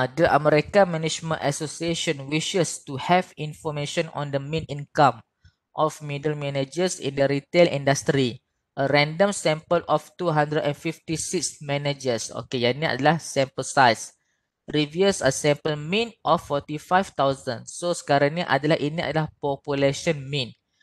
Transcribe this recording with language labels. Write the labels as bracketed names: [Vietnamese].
[English] The American Management Association wishes to have information on the mean income of middle managers in the retail industry. A random sample of 256 managers. [Malay] Okay, yang ni adalah sample size. [English] Reveals a sample mean of 45,000. [Malay] So sekarang ni ini adalah population mean.